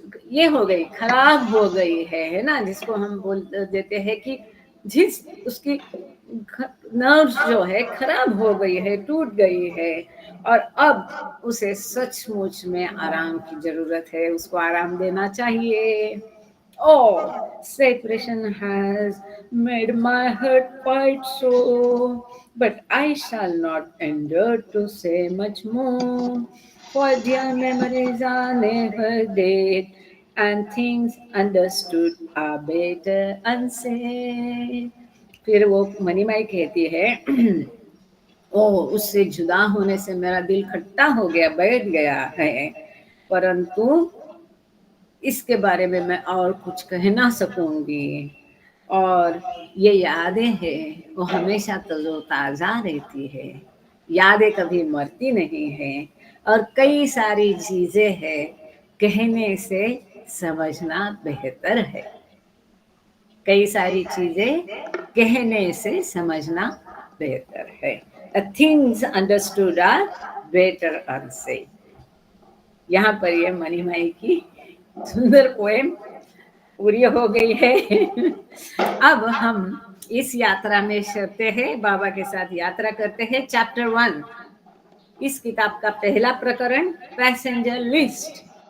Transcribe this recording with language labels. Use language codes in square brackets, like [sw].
[hi] ये हो गई, खराब हो गई है ना, जिसको हम बोल देते हैं कि जिस उसकी नर्व्स जो है खराब हो गई है, टूट गई है, और अब उसे सचमुच में आराम की जरूरत है, उसको आराम देना चाहिए. [en] Oh, separation has made my heart quite sore, but I shall not endure to say much more. For dear memories are never dead, and things understood are better unsaid. [hi] फिर वो मणिमाई कहती है ओ, उससे जुदा होने से मेरा दिल खट्टा हो गया, बैठ गया है, परंतु इसके बारे में मैं और कुछ कह ना सकूंगी. और ये यादें हैं वो हमेशा तरोताजा रहती है, यादें कभी मरती नहीं है, और कई सारी चीजें हैं कहने से समझना बेहतर है. कई सारी चीजें कहने से समझना बेहतर है. [en] Things understood are better unsaid. [hi] यहाँ पर ये मणिमाई की सुंदर पोएम पूरी हो गई है. अब हम इस यात्रा में चलते हैं, बाबा के साथ यात्रा करते हैं. चैप्टर 1 इस किताब का पहला प्रकरण, पैसेंजर लिस्ट.